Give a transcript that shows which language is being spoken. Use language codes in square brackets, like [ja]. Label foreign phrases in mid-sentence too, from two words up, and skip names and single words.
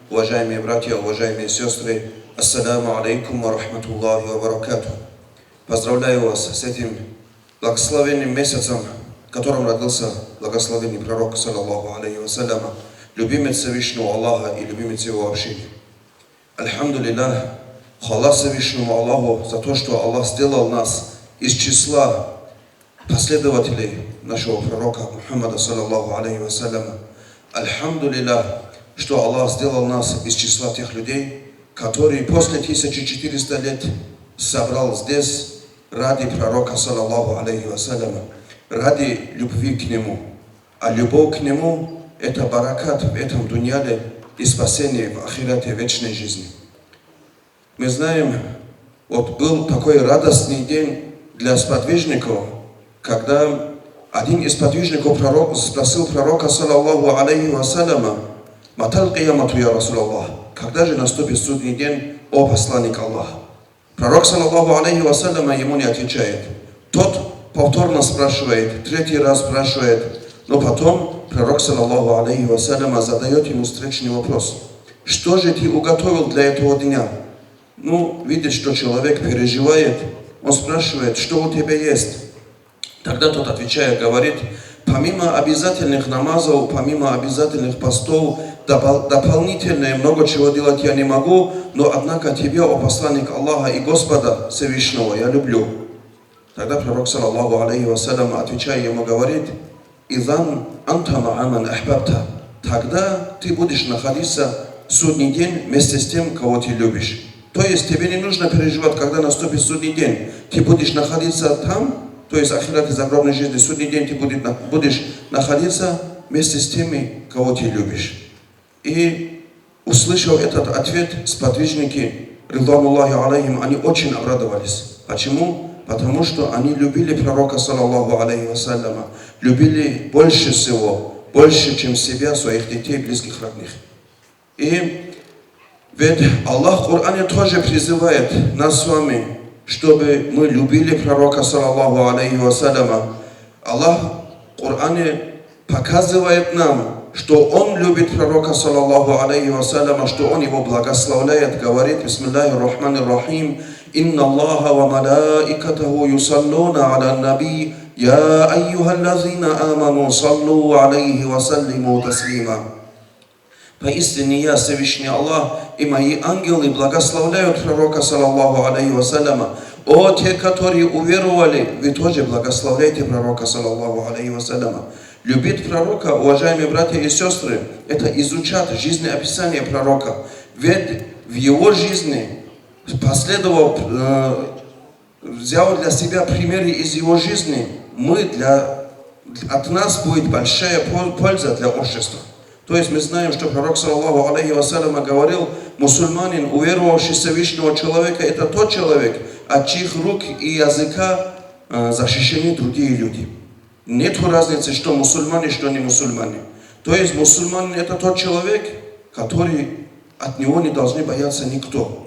[ru] уважаемые братья, уважаемые сестры, [ar] السلام عليكم ورحمة الله وبركاته. [ru] Поздравляю вас с этим благословенным месяцем, в котором родился благословенный пророк, [ar] صلى الله عليه وسلم, [ru] любимец Всевышнего Аллаха и любимец Его общины. Альхамдулиллах, хвала Всевышнему Аллаху за то, что Аллах сделал нас из числа последователей нашего пророка Мухаммада, [ar] صلى الله عليه وسلم. [ru] Альхамдулиллах, что Аллах сделал нас из числа тех людей, которые после 1400 лет собрал здесь ради пророка, [ar] صلى الله عليه وسلم, [ru] ради любви к нему. А любовь к нему – это баракат в этом дуньяле и спасение в ахирате вечной жизни. Мы знаем, вот был такой радостный день для сподвижников, когда один из сподвижников спросил пророка, [ar] صلى الله عليه وسلم متى القيامة, يا رسول الله, [ru] когда же наступит судный день, о посланник Аллаха?» Пророк, [ar] صلى الله عليه وسلم, [ru] ему не отвечает. Тот повторно спрашивает, третий раз спрашивает, но потом пророк, [ar] صلى الله عليه وسلم, [ru] задает ему встречный вопрос: «Что же ты уготовил для этого дня?» Видит, что человек переживает, он спрашивает: «Что у тебя есть?» Тогда тот, отвечая, говорит: «Помимо обязательных намазов, помимо обязательных постов, дополнительное много чего делать я не могу, но однако тебя, о посланник Аллаха и Господа Всевышнего, я люблю». Тогда пророк, [ar] صلى الله عليه وسلم, [ru] отвечая ему, говорит: [ar] «إذن أنت مع من أحببت». [ru] Тогда ты будешь находиться в судный день вместе с тем, кого ты любишь. То есть тебе не нужно переживать, когда наступит судный день. Ты будешь находиться там, то есть ахират и загробной жизни, судный день ты будешь находиться вместе с теми, кого ты любишь. И услышав этот ответ, сподвижники, [ar] رضوان الله عليهم, [ru] они очень обрадовались. Почему? Потому что они любили пророка, [ar] صلى الله عليه وسلم, [ru] любили больше всего, больше, чем себя, своих детей, близких, родных. И ведь Аллах в Коране тоже призывает нас с вами, чтобы мы любили пророка, [ar] صلى الله عليه وسلم. [ru] Аллах в Коране показывает нам, что Он любит пророка, [ar] صلى الله عليه وسلم, [ru] что Он его благословляет, говорит: [ar] «بسم الله الرحمن الرحيم إن الله وملائكته يصلون على النبي يا أيها الذين آمنوا صلوا عليه وسلموا تسليما». [ru] Поистине я, Всевышний Аллах, и мои ангелы благословляют пророка, [ar] صلى الله عليه وسلم. [ru] О, те, которые уверовали, вы тоже благословляйте пророка, [ar] صلى الله عليه وسلم. [ru] Любить пророка, уважаемые братья и сестры, это изучать жизнеописание пророка. Ведь в его жизни, последовав, взял для себя примеры из его жизни, от нас будет большая польза для общества. То есть мы знаем, что пророк, [ar] صلى الله عليه وسلم, [ru] говорил: мусульманин, уверовавший в Всевышнего человека, это тот человек, от чьих рук и языка защищены другие люди. Нет разницы, что мусульмане, что не мусульмане. То есть мусульманин — это тот человек, который от него не должны бояться никто.